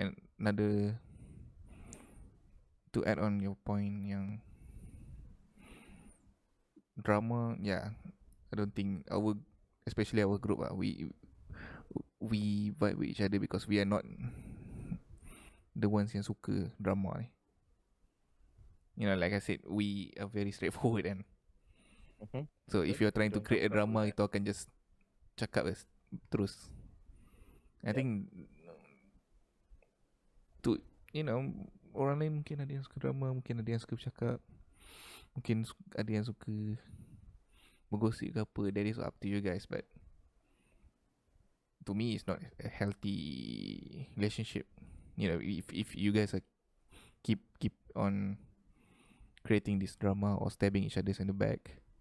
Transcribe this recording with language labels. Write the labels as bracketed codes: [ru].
[en] And another, to add on your point [ms] yang drama, [en] yeah, I don't think especially our group we vibe with each other because we are not the ones [ms] yang suka drama ni. [en] You know, like I said, we are very straightforward and so if you're trying to create a drama, [ms] itu akan [en] just [ms] cakap terus. [en] I think to, you know, [ms] orang lain mungkin ada yang suka drama, mungkin ada yang suka bercakap, mungkin ada yang suka bergosip ke apa. [en] That is up to you guys, but to me it's not a healthy relationship. You know, if you guys are keep on creating this drama or stabbing each other in the back,